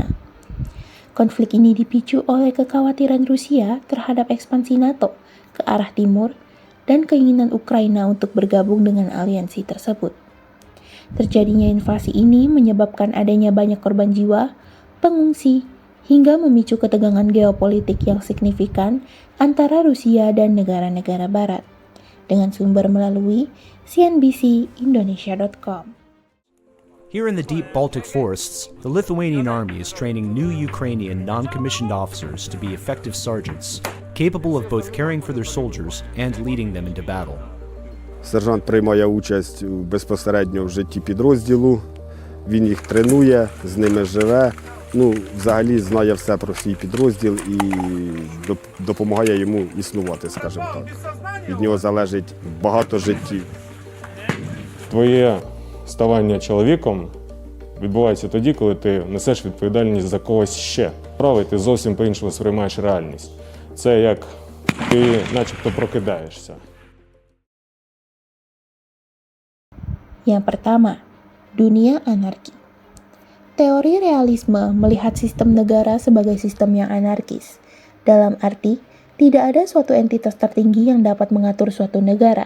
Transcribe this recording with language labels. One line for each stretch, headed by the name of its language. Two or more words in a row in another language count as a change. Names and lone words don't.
Indonesian: Konflik ini dipicu oleh kekhawatiran Rusia terhadap ekspansi NATO ke arah timur dan keinginan Ukraina untuk bergabung dengan aliansi tersebut. Terjadinya invasi ini menyebabkan adanya banyak korban jiwa, pengungsi, hingga memicu ketegangan geopolitik yang signifikan antara Rusia dan negara-negara barat. Dengan sumber melalui cnbcindonesia.com.
English: Here in the deep Baltic forests, the Lithuanian army is training new Ukrainian non-commissioned officers to be effective sergeants, capable of both caring for their soldiers and leading them into battle.
Ukrainian: Сержант приймає участь безпосередньо в житті підрозділу, він їх тренує, з ними живе, взагалі знає все про свій підрозділ і допомагає йому існувати, скажімо так. Від нього залежить багато життів. Твоє ставання чоловіком відбувається тоді, коли ти несеш відповідальність за когось ще. Правий, ти зовсім по-іншому сприймаєш реальність. Це як ти начебто прокидаєшся.
Indonesian: Yang pertama, dunia anarki. Teori realisme melihat sistem negara sebagai sistem yang anarkis. Dalam arti, tidak ada suatu entitas tertinggi yang dapat mengatur suatu negara.